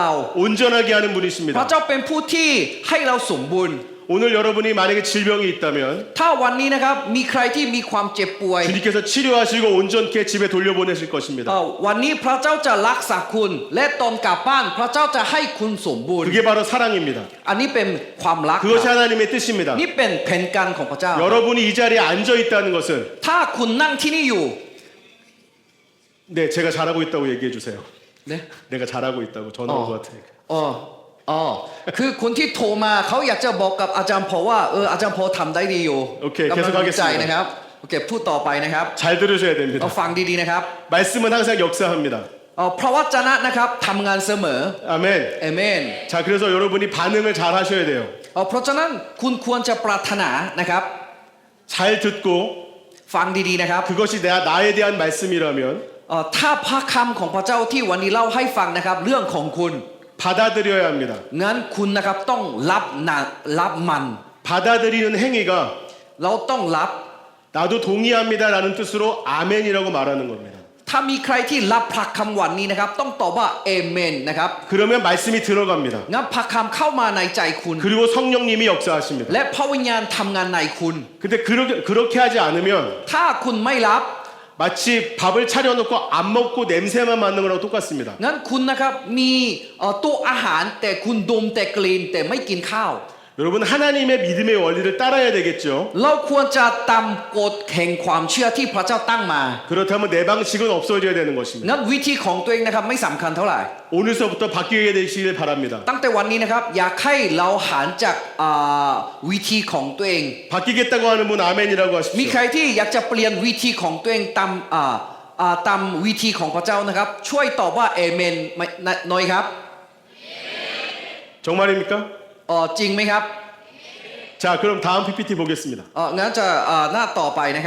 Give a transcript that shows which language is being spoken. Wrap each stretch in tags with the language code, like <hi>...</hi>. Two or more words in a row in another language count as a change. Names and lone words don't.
<ko>온전하게 하는</ko> <th>พระ</th> <ko>분이십니다.</ko> <th>เจ้าเป็นผู้ที่ให้เราสมบูรณ์</th> <ko>오늘 여러분이 만약에 질병이 있다면</ko> <th>ถ้าวันนี้นะครับมีใครที่มีความเจ็บป่วย</th> <ko>주님께서 치료하시고 온전케 집에 돌려보내실 것입니다.</ko> <th>วันนี้พระเจ้าจะรักษาคุณ และตอนกลับบ้านพระเจ้าจะให้คุณสมบูรณ์</th> <ko>그게 바로 사랑입니다.</ko> <th>อันนี้เป็นความรัก</th> <ko>그것이 하나님의 뜻입니다.</ko> <th>นี่เป็นแผนการของพระเจ้า</th> <ko>여러분이 이 자리에 앉아 있다는 것은</ko> <th>ถ้าคุณนั่งที่นี่อยู่</th> <ko>네, 제가 잘하고 있다고 얘기해 주세요.</ko> <th>เนี่ย</th> <ko>내가 잘하고 있다고 전화 온 것 같으니까.</ko> <th>คือคนที่โทรมาเขาอยากจะบอกกับอาจารย์พอว่าอาจารย์พอทำได้ดีอยู่ โอเค กำลังใจนะครับโอเคพูดต่อไปนะครับ</th> <ko>잘 들으셔야</ko> <th>เรา</th> <ko>됩니다.</ko> <th>ฟังดีๆนะครับ</th> <ko>말씀은 항상 역사합니다.</ko> <th>พระวจนะนะครับทำงานเสมอ</th> <ko>아멘.</ko> <th>เอเมน</th> <ko>자, 그래서 여러분이 반응을 잘 하셔야 돼요.</ko> <th>เพราะฉะนั้นคุณควรจะปรารถนานะครับ</th> <ko>잘 듣고</ko> <th>ฟังดีๆนะครับ</th> <ko>그것이 나에 대한 말씀이라면</ko> <th>ถ้าพระคำของพระเจ้าที่วันนี้เล่าให้ฟังนะครับ เรื่องของคุณ</th> <ko>받아들여야 합니다.</ko> <th>งั้นคุณนะครับต้องรับมัน</th> <ko>받아들이는 행위가</ko> <th>เราต้องรับ</th> <ko>나도 동의합니다라는 뜻으로 아멘이라고 말하는 겁니다.</ko> <th>ถ้ามีใครที่รับพระคำวันนี้นะครับต้องตอบว่าเอเมนนะครับ</th> <ko>그러면 말씀이 들어갑니다.</ko> <th>งั้นพระคำเข้ามาในใจคุณ</th> <ko>그리고 성령님이 역사하십니다.</ko> <th>และพระวิญญาณทำงานในคุณ</th> <ko>근데 그렇게 하지 않으면</ko> <th>ถ้าคุณไม่รับ</th> <ko>마치 밥을 차려놓고 안 먹고 냄새만 맡는 거랑 똑같습니다.</ko> <th>งั้นคุณนะครับมีโต๊ะอาหารแต่คุณดมแต่กลิ่นแต่ไม่กินข้าว</th> <ko>여러분 하나님의 믿음의 원리를 따라야 되겠죠.</ko> <th>เราควรจะตามกฎแห่งความเชื่อที่พระเจ้าตั้งมา</th> <ko>그렇다면 내 방식은 없어져야 되는 것입니다.</ko> <th>งั้นวิธีของตัวเองนะครับไม่สำคัญเท่าไหร่</th> <ko>오늘서부터 바뀌게 되시길 바랍니다.</ko> <th>ตั้งแต่วันนี้นะครับอยากให้เราหันจากวิธีของตัวเอง</th> <ko>바뀌겠다고 하는 분 아멘이라고</ko> <th>มีใคร</th> <ko>하십시오.</ko> <th>ที่อยากจะเปลี่ยนวิธีของตัวเองตามวิธีของพระเจ้านะครับ ช่วยตอบว่าเอเมนหน่อยครับ</th> <ko>정말입니까?</ko> <th>จริงไหมครับ</th> <ko>자, 그럼 다음 PPT 보겠습니다.</ko> <th>งั้นจะหน้าต่อไปนะครับ</th>